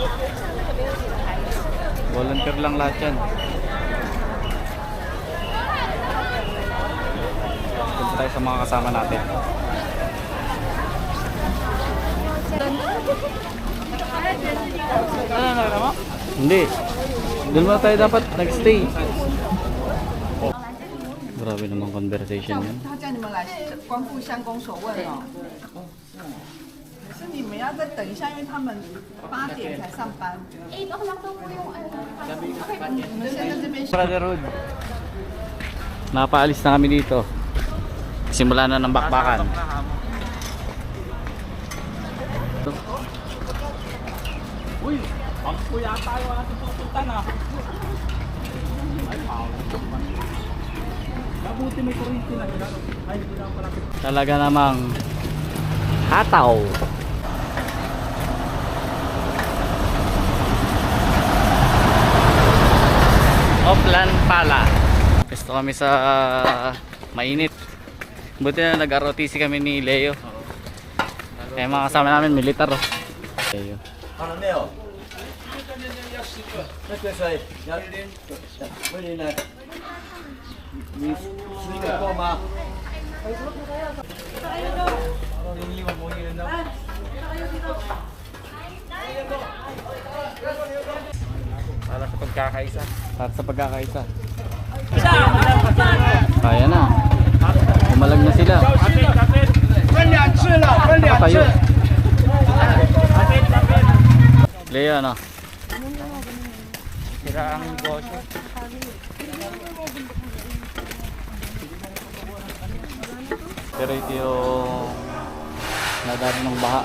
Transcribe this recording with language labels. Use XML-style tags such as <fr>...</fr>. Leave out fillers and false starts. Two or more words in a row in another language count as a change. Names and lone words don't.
<tl>Volunteer lang lahat yan. Punta tayo sa mga kasama natin. Ano na mo? Hindi. Doon mo tayo dapat nag-stay. Grabe naman conversation yan.</tl> <zh>他叫你们来光复乡公所问哦。可是你们要再等一下，因为他们8点才上班。你们现在这边</zh> <tl>Brotherhood. Napaalis na kami dito. Simula na ng bakbakan. Uy, pagpo yata yung ating pupunta na. Mabuti may kuryente na. Talaga namang hataw. Oplan pala. Gusto kami sa mainit. Buti na nag-ROTC kami ni Leo. Eh mga kasama namin militar oh. Leo.</tl> <zh>好了没有？那个水要一点，威廉呢？你吃一个够吗？</zh> <tl>Para sa pagkakaisa. Para sa pagkakaisa. Kaya na. Umalag na sila.</tl> <zh>分两次了，分两次。</zh> <tl>Leo ano? Sira ang negosyo. Pero ito yung nadali ng baha.</tl>